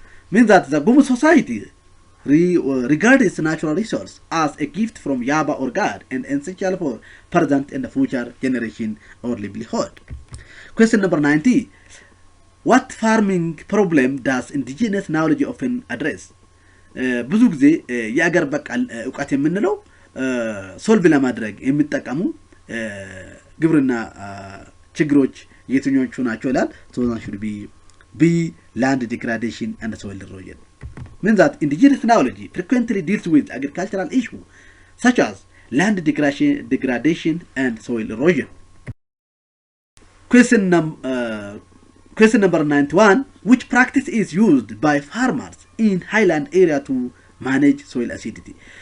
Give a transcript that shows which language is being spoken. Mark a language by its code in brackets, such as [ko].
[en] Means that the Gumus society regards natural resource as a gift from Yaba or God and essential for present and the future generation or livelihood. Question number 90. What farming problem does indigenous knowledge often address? [am] ብዙ ጊዜ የአገር በቃል ዕውቀት የምንለው ሶልቭ ለማድረግ የሚጠቀሙ ግብርና ችግሮች የትኞቹ ናቸው ይላል [en] so that should be land degradation and soil erosion. Means that indigenous knowledge frequently deals with agricultural issues such as land degradation and soil erosion. Question number 91. Which practice is used by farmers in highland area to manage soil acidity?